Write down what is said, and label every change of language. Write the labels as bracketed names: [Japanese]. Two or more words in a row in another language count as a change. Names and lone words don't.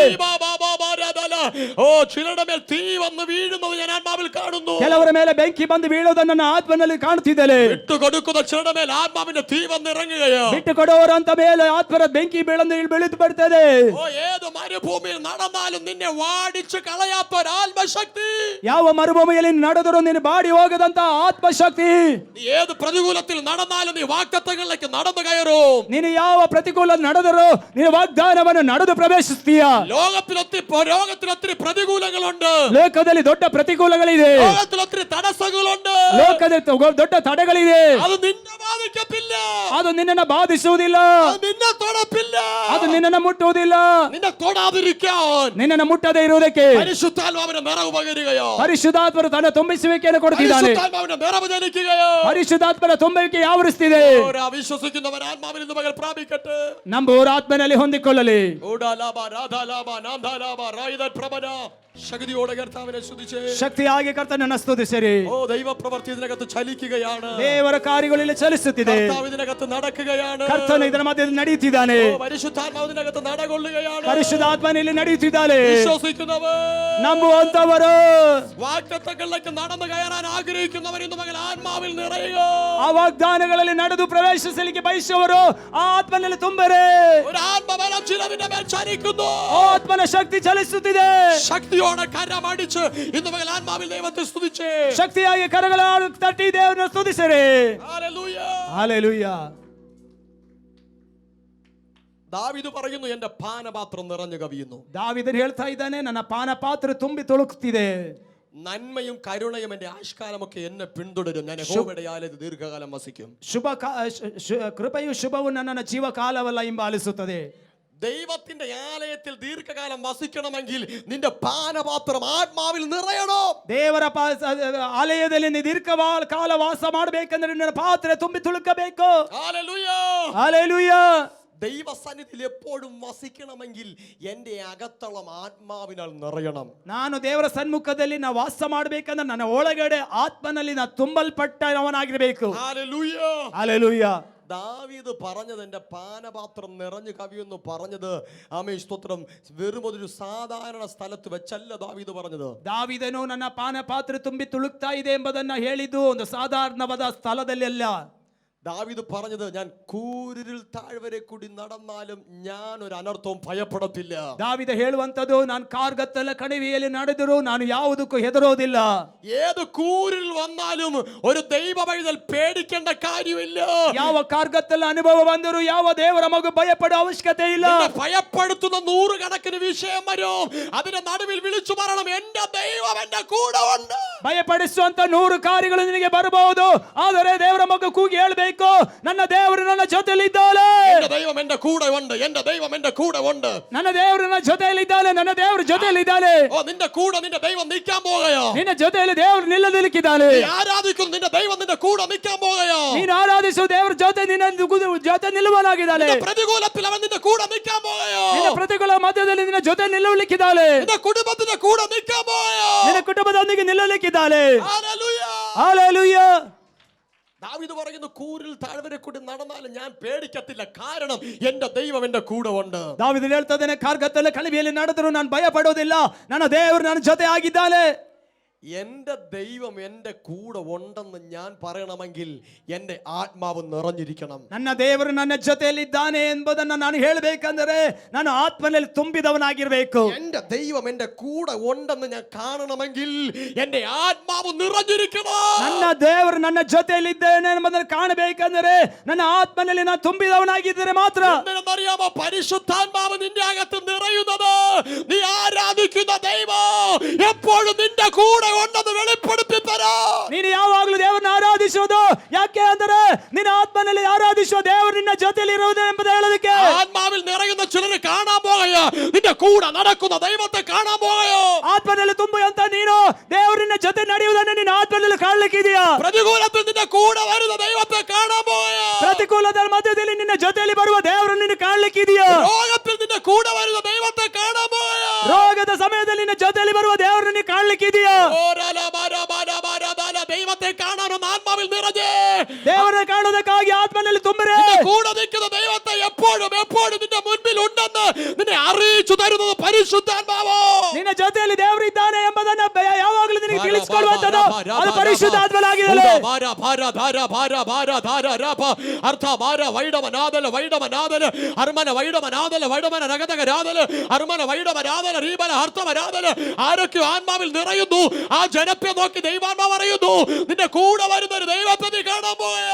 [Malayalam] ഓ ചിലരുടെ മേൽ തീ വന്ന് വീഴുന്നത് ഞാൻ ആത്മാവിൽ കാണുന്നു. [Kannada] ಕೆಲವರ ಮೇಲೆ ಬೆಂಕಿ ಬಂದು ಬೀಳುವುದನ್ನು ನನ್ನ ಆತ್ಮನಲ್ಲಿ ಕಾಣುತ್ತಿದ್ದೇನೆ. [Malayalam] വിട്ടുകൊടുക്കുന്ന ചിലരുടെ മേൽ ആത്മാവിന്റെ തീ വന്ന് ഇറങ്ങുകയോ, [Kannada] ಬಿಟ್ಟು ಕೊಡುವವರಂತ ಮೇಲೆ ಆತ್ಮರ ಬೆಂಕಿ ಬೀಳುತ್തു ಬಿಡುತ್ತದೆ. [Malayalam] ഓ ഏത് മരുഭൂമിയിൽ നടന്നാലും നിന്നെ വാടിച്ചു കളയാത്ത ഒരു ആത്മശക്തി, [Kannada] ಯಾವ ಮರುಭೂಮಿಯಲ್ಲಿ ನಡೆದರೂ ನೀನು ಬಾಡಿ ಹೋಗದಂತ ಆತ್ಮಶಕ್ತಿ, [Malayalam] നീ ഏത് പ്രതികൂലത്തിൽ നടന്നാലും നീ വാഗ്ദത്തങ്ങളിലേക്ക് നടന്നു കയറും. [Kannada] ನೀನು ಯಾವ ಪ್ರತಿಕೂಲ ನಡೆದರೂ ನೀನು ವಾಗ್ದಾನವನ್ನು ನಡೆದು ಪ್ರವೇಶಿಸ್ತೀಯ. [Malayalam] ലോകത്തിലൊത്തിരി പ്രതികൂലങ്ങളുണ്ട്, [Kannada] ಲೋಕದಲ್ಲಿ ದೊಡ್ಡ ಪ್ರತಿಕೂಲಗಳಿದೆ, [Malayalam] ലോകത്തിലൊത്തിരി തടസ്സങ്ങളുണ്ട്. [Kannada] ಲೋಕದಲ್ಲಿ ದೊಡ್ಡ ತಡೆಗಳಿದೆ. [Malayalam] അത് നിന്നെ ബാധിക്കത്തില്ല, [Kannada] ಅದು ನಿನ್ನನ್ನು ಬಾಧಿಸುವುದಿಲ್ಲ, [Malayalam] അത് നിന്നെ തൊടപ്പില്ല, [Kannada] ಅದು ನಿನ್ನನ್ನು ಮುಟ್ಟುವುದಿಲ್ಲ. [Malayalam] നിന്നെ തൊടാതിരിക്കാൻ [Kannada] ನಿನ್ನನ್ನು ಮುಟ್ಟದೇ ಇರುವುದಕ್ಕೆ [Malayalam] പരിശുദ്ധാത്മാവിന്റെ നിറവ് പകരുകയോ, [Kannada] ಪರಿಶುದ್ಧಾತ್ಮರು ತನ್ನ ತುಂಬಿಸುವಿಕೆಯನ್ನು ಕೊಡುತ್ತಿದ್ದಾನೆ. [Malayalam] പരിശുദ്ധാത്മാവിന്റെ നിറവ് ജനിക്കുകയോ, [Kannada] ಪರಿಶುದ್ಧಾತ್ಮನ ತುಂಬಿಕೆ ಆವರಿಸ್ತಿದೆ. [Malayalam] വിശ്വസിക്കുന്നവർ ആത്മാവിൽ നിന്ന് പകൽ പ്രാപിക്കട്ടെ. [Kannada] ನಂಬುವವರು ಆತ್ಮನಲ್ಲಿ ಹೊಂದಿಕೊಳ್ಳಲಿ. [Malayalam] ശക്തിയോടെ കർത്താവിനെ സ്തുതിച്ചേ. [Kannada] ಶಕ್ತಿಯಾಗಿ ಕರ್ತನನ್ನು ಸ್ತುತಿಸಿರಿ. [Malayalam] ഓ ദൈവപ്രവൃത്തി ഇതിനകത്ത് ചലിക്കുകയാണ്, [Kannada] ದೇವರ ಕಾರ್ಯಗಳಲ್ಲಿ ಚಲಿಸುತ್ತಿದೆ. [Malayalam] കർത്താവ് ഇതിനകത്ത് നടക്കുകയാണ്, [Kannada] ಕರ್ತನು ಇದರ ಮಧ್ಯದಲ್ಲಿ ನಡೆಯುತ್ತಿದ್ದಾನೆ. [Malayalam] ഓ പരിശുദ്ധാത്മാവ് ഇതിനകത്ത് നടകൊള്ളുകയാണ്. [Kannada] ಪರಿಶುದ್ಧಾತ್ಮನಲ್ಲಿ ನಡೆಯುತ್ತಿದ್ದಾನೆ. [Malayalam] വിശ്വസിക്കുന്നവർ, [Kannada] ನಂಬುವಂತವರು, [Malayalam] വാഗ്ദത്തങ്ങളിലേക്ക് നടന്നു കയറാൻ ആഗ്രഹിക്കുന്നവർ ഇന്ന് മകൻ ആത്മാവിൽ നിറയുക. [Kannada] ಆ ವಾಗ್ದಾನಗಳಲ್ಲಿ ನಡೆದು ಪ್ರವೇಶಿಸಲಿಕ್ಕೆ ಬಯಸುವವರು ಆ ಆತ್ಮನಲ್ಲಿ ತುಂಬರೆ. [Malayalam] ഒരു ആത്മബലം ചിലതിന്റെ മേൽ ചലിക്കുന്നു, [Kannada] ಆತ್ಮನ ಶಕ್ತಿ ಚಲಿಸುತ್ತಿದೆ. [Malayalam] ശക്തിയോടെ കരമടിച്ച് ഇന്ന് മകൻ ആത്മാവിൽ ദൈവത്തെ സ്തുതിച്ചേ. [Kannada] ಶಕ್ತಿಯಾಗಿ ಕರಗಳ ತಟ್ಟಿ ದೇವರನ್ನು ಸ್ತುತಿಸಿರಿ. [Malayalam] ഹല്ലേലൂയ. [Kannada] ಹಲ್ಲೆಲೂಯ. [Malayalam] ദാവീദ് പറയുന്നു, എന്റെ പാനപാത്രം നിറഞ്ഞു കവിയുന്നു. [Kannada] ದಾವೀದನು ಹೇಳ್ತಾ ಇದ್ದಾನೆ, ನನ್ನ ಪಾನ ಪಾತ್ರೆ ತುಂಬಿ ತುಳುಕ್ತಿದೆ. [Malayalam] നന്മയും കരുണയും എന്റെ ആഷ്കാലമൊക്കെ എന്നെ പിന്തുടരും. ഞാൻ യഹോവയുടെ ആലയത്തിൽ ദീർഘകാലം വസിക്കും. [Kannada] ಕೃಪೆಯು ಶುಭವು ನನ್ನನ್ನು ಜೀವಕಾಲವೆಲ್ಲ ಹಿಂಬಾಲಿಸುತ್ತದೆ. [Malayalam] ദൈവത്തിന്റെ ആലയത്തിൽ ദീർഘകാലം വസിക്കണമെങ്കിൽ നിന്റെ പാനപാത്രം ആത്മാവിൽ നിറയണം. [Kannada] ದೇವರ ಆಲಯದಲ್ಲಿ ನೀ ದೀರ್ಘಕಾಲ ವಾಸ ಮಾಡಬೇಕಂದ್ರೆ ನಿನ್ನ ಪಾತ್ರೆ ತುಂಬಿ ತುಳುಕಬೇಕು. [Malayalam] ഹല്ലേലൂയ. [Kannada] ಹಲ್ಲೆಲೂಯಾ. [Malayalam] ദൈവസന്നിധിയിൽ എപ്പോഴും വസിക്കണമെങ്കിൽ എൻ്റെ അകത്തളം ആത്മാവിനാൽ നിറയണം. [Kannada] ನಾನು ದೇವರ ಸನ್ಮುಖದಲ್ಲಿ ನಾ ವಾಸ ಮಾಡಬೇಕಂದ್ರೆ ನನ್ನ ಒಳಗಡೆ ಆತ್ಮನಲ್ಲಿ ನಾ ತುಂಬಲ್ಪಟ್ಟವನಾಗಿರಬೇಕು. [Malayalam] ഹല്ലേലൂയ. [Kannada] ಹಲ್ಲೆಲೂಯಾ. [Malayalam] ദാവീദ് പറഞ്ഞത് എൻ്റെ പാനപാത്രം നിറഞ്ഞു കവിയെന്ന് പറഞ്ഞത് ആമേൻ സ്തോത്രം വെറും ഒരു സാധാരണ സ്ഥലത്ത് വെച്ചല്ല ദാവീദ് പറഞ്ഞത്. [Kannada] ದಾವೀದನು ನನ್ನ ಪಾನಪಾತ್ರೆ ತುಂಬಿ ತುಳುಕ್ತಾ ಇದೆ ಎಂಬುದನ್ನ ಹೇಳಿದ್ದು ಒಂದು ಸಾಧಾರಣವಾದ ಸ್ಥಳದಲ್ಲಿ ಅಲ್ಲ. [Malayalam] ദാവീദ് പറഞ്ഞത് ഞാൻ കൂരിരുൾ താഴ്വരെ കൂടി നടന്നാലും ഞാൻ ഒരു അനർത്ഥവും ഭയപ്പെടത്തില്ല. [Kannada] ದಾವಿದ ಹೇಳುವಂತದ್ದು ನಾನು ಕಾರ್ಗತ್ತಲ ಕಣಿವೆಯಲ್ಲಿ ನಡೆದರೂ ನಾನು ಯಾವುದಕ್ಕೂ ಹೆದರೋದಿಲ್ಲ. [Malayalam] ഏത് കൂരിൽ വന്നാലും ഒരു ദൈവ പൈതൽ പേടിക്കേണ്ട കാര്യമില്ല. [Kannada] ಯಾವ ಕಾರ್ಗತ್ತಲ ಅನುಭವ ಬಂದರೂ ಯಾವ ದೇವರ ಮಗು ಭಯಪಡೋ ಅವಶ್ಯಕತೆ ಇಲ್ಲ. [Malayalam] ഭയപ്പെടുത്തുന്ന നൂറുകണക്കിന് വിഷയം വരും, അതിന്റെ നടുവിൽ വിളിച്ചു പറയണം എന്റെ ദൈവം എന്റെ കൂടെ ഉണ്ട്. [Kannada] ಭಯಪಡಿಸುವಂತ 100 ಕಾರ್ಯಗಳು ನಿನಗೆ ಬರಬಹುದು, ಆದರೆ ದೇವರ ಮಗು ಕೂಗಿ ಹೇಳಬೇಕು ನನ್ನ ದೇವರು ನನ್ನ ಜೊತೆಯಲ್ಲಿದ್ದಾನೆ. [Malayalam] എന്റെ ദൈവം എന്റെ കൂടെ ഉണ്ട്, എന്റെ ദൈവം എന്റെ കൂടെ ഉണ്ട്. [Kannada] ನನ್ನ ದೇವರು ನನ್ನ ಜೊತೆಯಲ್ಲಿದ್ದಾನೆ, ನನ್ನ ದೇವರು ಜೊತೆಯಲ್ಲಿದ್ದಾನೆ. [Malayalam] ഓ നിന്റെ കൂടെ നിന്റെ ദൈവം നിൽക്കാൻ പോകുകയോ? [Kannada] ನಿನ್ನ ಜೊತೆಯಲ್ಲಿ ದೇವರು ನಿಲ್ಲದಿಕ್ಕಿದ್ದಾನೆ. [Malayalam] നീ ആരാധിക്കുന്നു നിന്റെ ദൈവം നിന്റെ കൂടെ നിൽക്കാൻ പോകുകയോ? [Kannada] ನೀನು ಆರಾಧಿಸುವ ದೇವರ ಜೊತೆ ನಿನ್ನ ಜೊತೆ ನಿಲ್ಲುವನಾಗಿದ್ದಾನೆ. [Malayalam] നിന്റെ പ്രതികൂലത്തിൽ അവൻ നിന്റെ കൂടെ നിൽക്കാൻ പോകുകയോ? [Kannada] ನಿನ್ನ ಪ್ರತಿಕೂಲ ಮಧ್ಯದಲ್ಲಿ ನಿನ್ನ ಜೊತೆ ನಿಲ್ಲಲಿಕ್ಕಿದ್ದಾನೆ. [Malayalam] നിന്റെ കുടുംബത്തിന്റെ കൂടെ നിൽക്കാൻ പോകുകയോ? [Kannada] ನಿನ್ನ ಕುಟುಂಬದೊಂದಿಗೆ ನಿಲ್ಲಲಿಕ್ಕಿದ್ದಾನೆ. [Malayalam] ഹല്ലേലൂയ. [Kannada] ಹಲ್ಲೆಲೂಯಾ. [Malayalam] ദാവീദ് പറയുന്നു കൂരിൽ താഴ്വരെ കൂടി നടന്നാലും ഞാൻ പേടിക്കത്തില്ല, കാരണം എന്റെ ദൈവം എന്റെ കൂടെ ഉണ്ട്. [Kannada] ದಾವೀದನು ಹೇಳ್ತಾನೆ ಕಾರ್ಗತ್ತಲ ಕಣಿವೆಯಲ್ಲಿ ನಡೆದರೂ ನಾನು ಭಯ ಪಡೋದಿಲ್ಲ, ನನ್ನ ದೇವರು ನನ್ನ ಜೊತೆ ಆಗಿದ್ದಾನೆ. [Malayalam] എന്റെ ദൈവം എന്റെ കൂടെ ഉണ്ടെന്ന് ഞാൻ പറയണമെങ്കിൽ എന്റെ ആത്മാവ് നിറഞ്ഞിരിക്കണം. [Kannada] ನನ್ನ ದೇವರು ನನ್ನ ಜೊತೆಯಲ್ಲಿದ್ದಾನೆ ಎಂಬುದನ್ನು ನಾನು ಹೇಳಬೇಕಂದರೆ ನಾನು ಆತ್ಮನಲ್ಲಿ ತುಂಬಿದವನಾಗಿರಬೇಕು. [Malayalam] എന്റെ ദൈവം എന്റെ കൂടെ ഉണ്ടെന്ന് ഞാൻ കാണണമെങ്കിൽ എന്റെ ആത്മാവ് നിറഞ്ഞിരിക്കണം. [Kannada] ನನ್ನ ದೇವರು ನನ್ನ ಜೊತೆಯಲ್ಲಿದ್ದಾನೆ ಎಂಬುದನ್ನು ಕಾಣಬೇಕಂದರೆ ನನ್ನ ಆತ್ಮನಲ್ಲಿ ನಾನು ತುಂಬಿದವನಾಗಿದ್ದರೆ ಮಾತ್ರ. [Malayalam] എന്തിനെന്നറിയാമോ? പരിശുദ്ധാത്മാവ് നിന്റെ അകത്ത് നിറയുന്നത് നീ ആരാധിക്കുന്ന ദൈവം എപ്പോഴും നിന്റെ കൂടെ ഉണ്ടെന്ന് വെളിപ്പെടുത്തി തരാം. [Kannada] ನೀನು ಯಾವಾಗಲೂ ದೇವರನ್ನ ಆರಾಧಿಸುವುದು ಯಾಕೆ ಅಂದರೆ ನಿನ್ನ ಆತ್ಮನಲ್ಲಿ ಆರಾಧಿಸುವ ದೇವರು ನಿನ್ನ ಜೊತೆಯಲ್ಲಿ ಇರುವುದು ಎಂಬುದು ಹೇಳೋದಕ್ಕೆ. [Malayalam] ആത്മാവിൽ നിറയുന്ന ചിലർ കാണാൻ പോകുകയോ? നിന്റെ കൂടെ നടക്കുന്ന ദൈവത്തെ കാണാൻ പോകുകയോ? [Kannada] ಆತ್ಮನಲ್ಲಿ ತುಂಬುವಂತ ನೀನು ದೇವರು ನಿನ್ನ ಜೊತೆ ನಡೆಯುವುದನ್ನು ನಿನ್ನ ಆತ್ಮನಲ್ಲಿ ಕಾಣಲಿಕ್ಕಿದೆಯಾ? [Malayalam] പ്രതികൂലത്തിൽ നിന്റെ കൂടെ വരുന്ന ദൈവത്തെ കാണാൻ പോകുകയോ? [Kannada] ಪ್ರತಿಕೂಲದ ಮಧ್ಯದಲ್ಲಿ ನಿನ್ನ ಜೊತೆಯಲ್ಲಿ ಬರುವ ದೇವರು ನಿನ್ನ ಕಾಣಲಿಕ್ಕಿದೆಯಾ? [Malayalam] രോഗത്തിൽ നിന്റെ കൂടെ വരുന്ന ദൈവത്തെ കാണാൻ പോകുകയോ? [Kannada] ರೋಗದ ಸಮಯದಲ್ಲಿ ನಿನ್ನ ಜೊತೆಯಲ್ಲಿ ಬರುವ ದೇವರು ನಿನ್ನ ಕಾಣಲಿಕ್ಕಿದೆಯಾ? [Malayalam] ദൈവത്തെ കാണാനൊന്ന് ആത്മാവിൽ നിറഞ്ഞേ. [Kannada] ದೇವರನ್ನು ಕಾಣುವುದಕ್ಕಾಗಿ ಆತ್ಮನಲ್ಲಿ ತುಂಬರೆ. [Malayalam] നിന്റെ കൂടെ നിൽക്കുന്ന ദൈവത്തെ എപ്പോഴും എപ്പോഴും നിന്റെ മുൻപിൽ ഉണ്ടെന്ന് നിന്നെ അറിയിച്ചു തരുന്നത് പരിശുദ്ധാത്മാവോ. [Kannada] ನಿನ್ನ ಜೊತೆಯಲ್ಲಿ ದೇವರು ಇದ್ದಾನೆ ಎಂಬುದನ್ನು ಯಾವಾಗಲೂ ನಿನಗೆ ತಿಳಿಸಿಕೊಳ್ಳುವಂತದ್ದು ಅದು ಪರಿಶುದ್ಧಾತ್ಮನಾಗಿದೆ. [Malayalam] ആരൊക്കെ ആത്മാവിൽ നിറയുന്നു ആ ജനത്തെ നോക്കി ദൈവാത്മാവ് അറിയുന്നു നിന്റെ കൂടെ വരുന്ന ഒരു ദൈവത്തെ നീ കാണാൻ പോയോ?